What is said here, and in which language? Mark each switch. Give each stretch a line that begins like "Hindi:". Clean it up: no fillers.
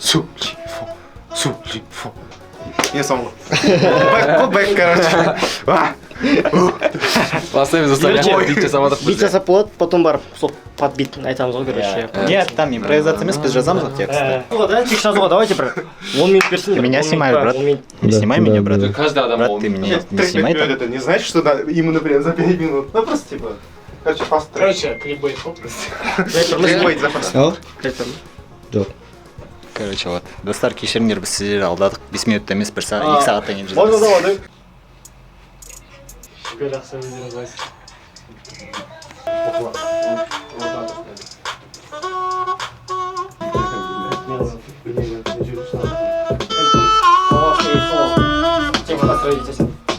Kazakh: Сулифа. Не соңғы.
Russian: Бэк, короче.
Kazakh: Бастаймыз достар. Бит жасап жатырмыз. Бит жасап болады,
Russian: потом
Kazakh: барып сол
Russian: под бит
Kazakh: айтамыз ғой,
Russian: короче. Нет, там импровизация
Kazakh: емес, біз жазамыз ғой текст. Тек жазуға
Russian: давайте
Kazakh: бір 10 минут берсін.
Russian: Ты меня снимаешь, брат? Не снимай меня, брат. Каждый
Kazakh: адам
Russian: Брат, ты меня не снимай там. Это не значит, что именно прям за 5 минут. Ну просто типа, короче, фаст. Короче, клипбейт попрости. Клипбейт запас. Короче, вот.
Kazakh: Достар, кешіріңдер, біз сіздерді алдадық. 5 минутта емес, 2 сағаттан кейін
Russian: Можно
Kazakh: жазамыз.
Russian: давай. Теперь
Kazakh: жақсы
Russian: видео называется.